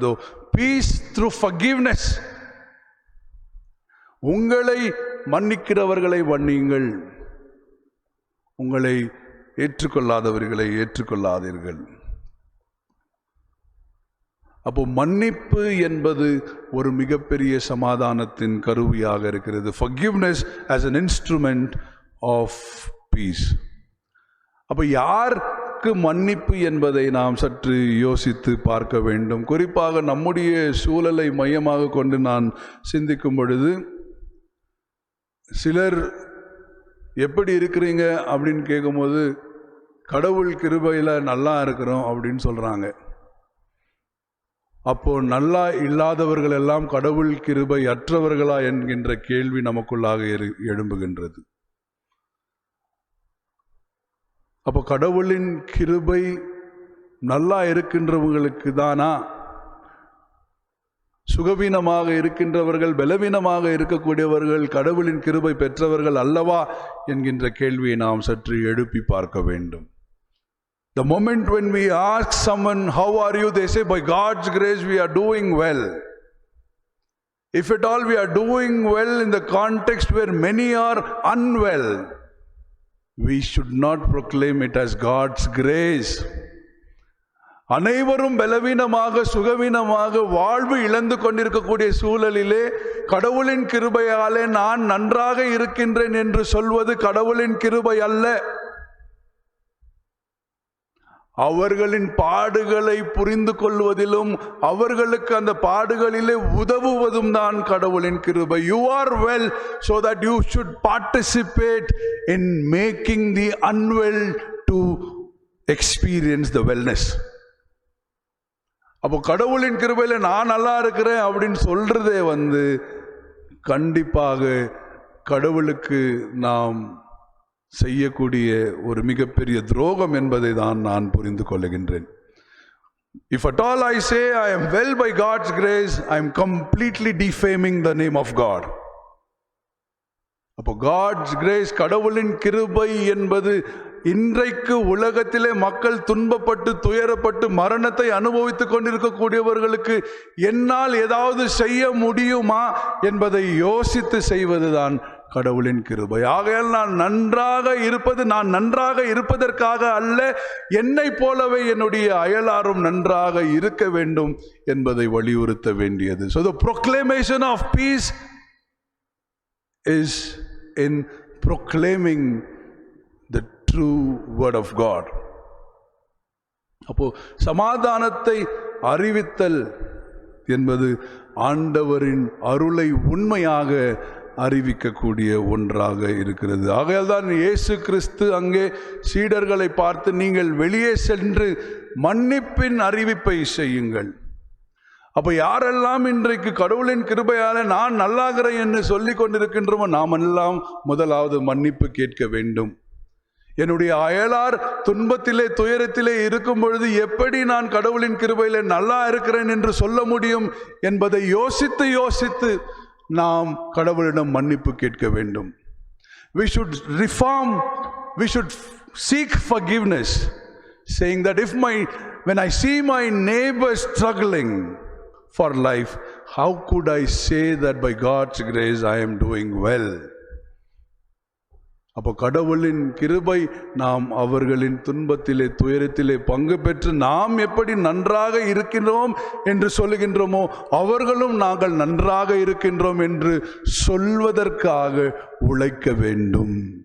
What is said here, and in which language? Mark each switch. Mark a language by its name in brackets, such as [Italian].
[English] though peace through forgiveness, [Tamil] உங்களை மன்னிக்கிறவர்களை மன்னியுங்கள், உங்களை ஏற்றுக்கொள்ளாதவர்களை ஏற்றுக்கொள்ளாதீர்கள். அப்போ மன்னிப்பு என்பது ஒரு மிகப்பெரிய சமாதானத்தின் கருவியாக இருக்கிறது. [English] Forgiveness as an instrument of peace. [Tamil] அப்போ யாருக்கு மன்னிப்பு என்பதை நாம் சற்று யோசித்து பார்க்க வேண்டும். குறிப்பாக நம்முடைய சூழலை மையமாக கொண்டு நான் சிந்திக்கும் பொழுது, சிலர் எப்படி இருக்கிறீங்க அப்படின்னு கேட்கும்போது கடவுள் கிருபையில் நல்லா இருக்கிறோம் அப்படின்னு சொல்கிறாங்க. அப்போ நல்லா இல்லாதவர்கள் எல்லாம் கடவுள் கிருபை அற்றவர்களா என்கின்ற கேள்வி நமக்குள்ளாக எழும்புகின்றது. அப்போ கடவுளின் கிருபை நல்லா இருக்கின்றவங்களுக்கு தானா, சுகவீனமாக இருக்கின்றவர்கள், பலவீனமாக இருக்கக்கூடியவர்கள் கடவுளின் கிருபை பெற்றவர்கள் அல்லவா என்கின்ற கேள்வியை நாம் சற்று எழுப்பி பார்க்க வேண்டும். [English] The moment when we ask someone, how are you? They say, by God's grace we are doing well. If at all we are doing well in the context where many are unwell, we should not proclaim it as God's grace. [Tamil] அனைவரும் பலவீனமாக சுகவீனமாக வாழ்வு இழந்து கொண்டிருக்கக்கூடிய சூழலிலே கடவுளின் கிருபையாலே நான் நன்றாக இருக்கின்றேன் என்று சொல்வது கடவுளின் கிருபை அல்ல. அவர்களின் பாடுகளை புரிந்து கொள்வதிலும் அவர்களுக்கு அந்த பாடுகளிலே உதவுவதும் தான் கடவுளின் கிருபை. [English] You are well so that you should participate in making the unwell to experience the wellness. [Tamil] அப்போ கடவுளின் கிருபையில நான் நல்லா இருக்கிறேன் அப்படின்னு சொல்றதே கண்டிப்பாக கடவுளுக்கு நாம் செய்யக்கூடிய ஒரு மிகப்பெரிய துரோகம் என்பதை தான் நான் புரிந்து கொள்ளுகின்றேன். [English] If at all I say I am well by God's grace, I am completely defaming the name of God. [Tamil] அப்போ [English] God's grace, [Tamil] கடவுளின் கிருபை என்பது இன்றைக்கு உலகத்திலே மக்கள் துன்பப்பட்டு துயரப்பட்டு மரணத்தை அனுபவித்துக் கொண்டிருக்கக்கூடியவர்களுக்கு என்னால் ஏதாவது செய்ய முடியுமா என்பதை யோசித்து செய்வதுதான் கடவுளின் கிருபை. ஆகையால் நான் நன்றாக இருப்பதற்காக அல்ல, என்னை போலவே என்னுடைய அயலாரும் நன்றாக இருக்க வேண்டும் என்பதை வலியுறுத்த வேண்டியது. [English] So the proclamation of peace is in proclaiming the true word of God. [Tamil] அப்போ சமாதானத்தை அறிவித்தல் என்பது ஆண்டவரின் அருளை உண்மையாக அறிவிக்கக்கூடிய ஒன்றாக இருக்கிறது. ஆகையால் தான் இயேசு கிறிஸ்து அங்கே சீடர்களை பார்த்து, நீங்கள் வெளியே சென்று மன்னிப்பின் அறிவிப்பை செய்யுங்கள். அப்ப யாரெல்லாம் இன்றைக்கு கடவுளின் கிருபையால நான் நல்லாகிறேன் என்று சொல்லிக் கொண்டிருக்கின்றோமோ நாம் எல்லாம் முதலாவது மன்னிப்பு கேட்க வேண்டும். என்னுடைய அயலார் துன்பத்திலே துயரத்திலே இருக்கும் பொழுது எப்படி நான் கடவுளின் கிருபையிலே நல்லா இருக்கிறேன் என்று சொல்ல முடியும் என்பதை யோசித்து நாம் கடவுளிடம் மன்னிப்பு கேட்க வேண்டும். [English] We should reform, we should seek forgiveness, saying that when I see my neighbor struggling for life, how could I say that by God's grace I am doing well? [Tamil] அப்போ கடவுளின் கிருபை நாம் அவர்களின் துன்பத்திலே துயரத்திலே பங்கு பெற்று நாம் எப்படி நன்றாக இருக்கின்றோம் என்று சொல்லுகின்றோமோ அவர்களும் நாங்கள் நன்றாக இருக்கின்றோம் என்று சொல்வதற்காக உழைக்க வேண்டும்.